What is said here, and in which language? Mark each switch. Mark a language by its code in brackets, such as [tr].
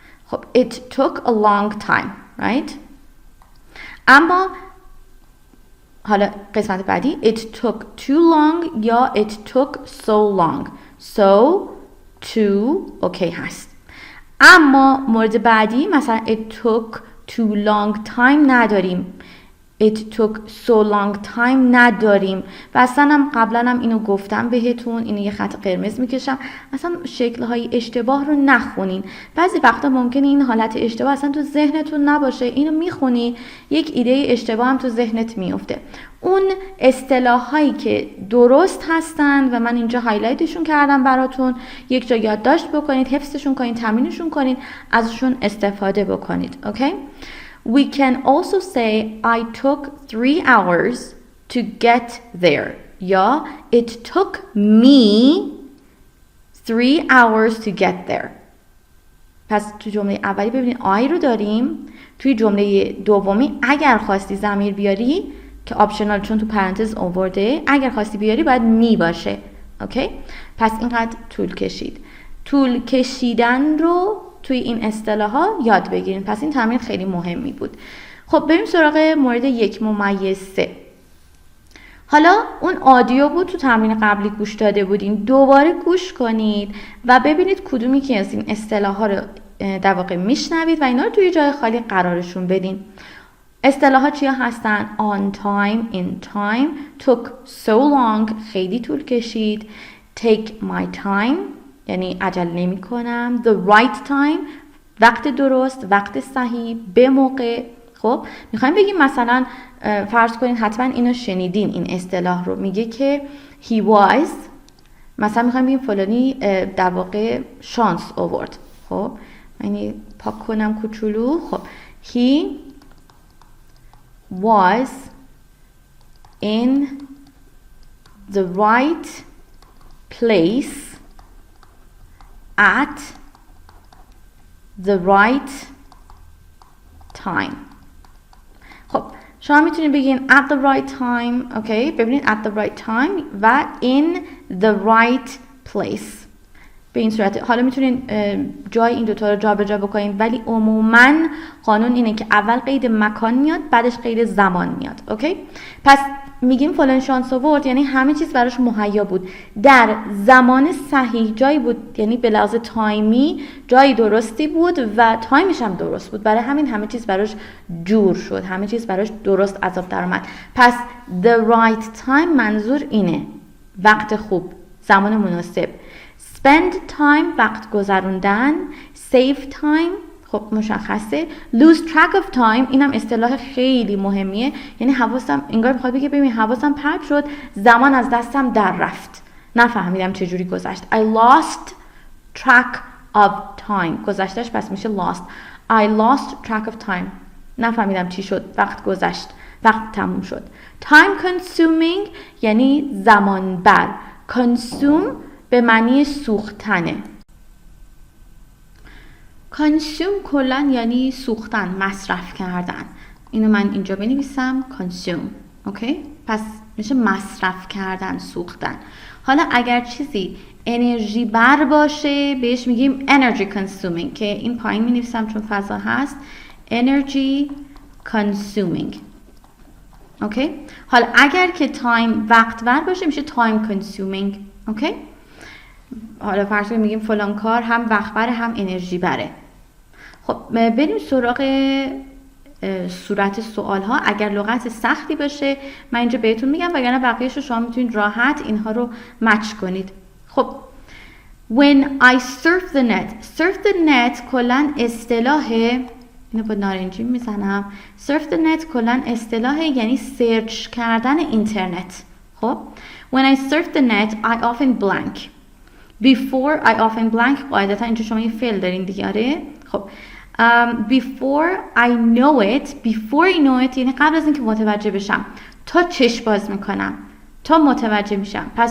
[en] خب it took a long time. Right? [fa] اما حالا قسمت بعدی [en] it took too long یا it took so long. So too okay هست. [fa] اما مورد بعدی مثلا [en] it took too long time [fa] نداریم. [en] It took so long time [fa] نداریم و اصلا هم قبلا هم اینو گفتم بهتون، اینو یه خط قرمز میکشم، اصلا شکلهای اشتباه رو نخونین. بعضی وقتا ممکنه این حالت اشتباه اصلا تو ذهنتون نباشه، اینو میخونی یک ایده اشتباه هم تو ذهنت میفته. اون اصطلاحایی که درست هستن و من اینجا هایلایتشون کردم براتون، یک جا یادداشت بکنید، حفظشون کنید، تمرینشون کنید، ازشون استفاده بکنید. [en] Okay? We can also say I took 3 hours to get there. یا it took me 3 hours to get there. [fa] پس تو جمله اولی ببینید I رو داریم، توی جمله دومی اگر خواستی ضمیر بیاری که آپشنال چون تو پرانتز آورده، اگر خواستی بیاری باید می باشه. اوکی؟ پس اینقدر طول کشید. طول کشیدن رو توی این اصطلاح‌ها یاد بگیرین. پس این تمرین خیلی مهمی بود. خب بریم سراغ مورد 1-3. حالا اون آدیو بود تو تمرین قبلی گوش داده بودین، دوباره گوش کنید و ببینید کدومی که از این اصطلاح‌ها رو در واقع میشنوید و اینا رو توی جای خالی قرارشون بدین. [en] اصطلاحات چیا هستن؟ On time, in time, took so long، [fa] خیلی طول کشید. [en] Take my time، [fa] یعنی عجله نمی کنم. [en] The right time، [fa] وقت درست، وقت صحیح، به موقع. خب میخوایم بگیم مثلا فرض کنین حتما اینو شنیدین این اصطلاح رو، میگه که [en] he was، [fa] مثلا میخوایم بگیم فلانی در واقع شانس آورد. خب یعنی پاک کنم کوچولو. [en] خب he was in the right place at the right time. [fa] خب شما میتونید بگین [en] at the right time. [fa] اوکی ببینید [en] at the right time و in the right place. [fa] به این صورت حالا میتونین جای این دوتا رو جابجا بکنین، ولی عموما قانون اینه که اول قید مکان میاد بعدش قید زمان میاد. اوکی پس میگیم فلان شانس آورد یعنی همه چیز براش مهیا بود، در زمان صحیح جایی بود، یعنی به لحاظ تایمی جایی درستی بود و تایمش هم درست بود، برای همین همه چیز براش جور شد، همه چیز براش درست از آب در اومد. پس [en] the right time [fa] منظور اینه وقت خوب، زمان مناسب. [en] spend time [fa] وقت گذروندن. [en] save time [fa] خب مشخصه. [en] lose track of time [fa] اینم اصطلاح خیلی مهمیه، یعنی حواسم انگار میخواد بگه ببین حواسم پرت شد، زمان از دستم در رفت، نفهمیدم چه جوری گذشت. [en] I lost track of time [fa] گذشتش پس میشه [en] lost. I lost track of time [fa] نفهمیدم چی شد، وقت گذشت، وقت تموم شد. [en] time consuming [fa] یعنی زمان بر. consume به معنی سوختنه. consume کلن یعنی سوختن، مصرف کردن. اینو من اینجا بنویسم consume. اوکی پس میشه مصرف کردن، سوختن. حالا اگر چیزی انرژی بر باشه بهش میگیم [en] energy consuming [fa] که این پایین مینویسم چون فضا هست energy consuming. اوکی حالا اگر که تایم وقت بر باشه میشه [en] time consuming. [fa] اوکی حالا فرض کنیم میگیم فلان کار هم وقت بره هم انرژی بره. خب بریم سراغ صورت سوال ها. اگر لغت سختی باشه من اینجا بهتون میگم وگرنه بقیه‌اش رو شما میتونید راحت اینها رو مچ کنید. خب [en] when I surf the net، surf the net [fa] کلن اصطلاح، اینو با نارنجی میزنم. [en] surf the net [fa] کلن اصطلاح یعنی سرچ کردن اینترنت. [en] خب when I surf the net I often blank. before I often blank [fa] قاعدتا اینجا شما یه فعل دارین دیگه. آره خب [en] before I know it [fa] یعنی قبل از اینکه متوجه بشم، تا چشم باز میکنم تا متوجه میشم.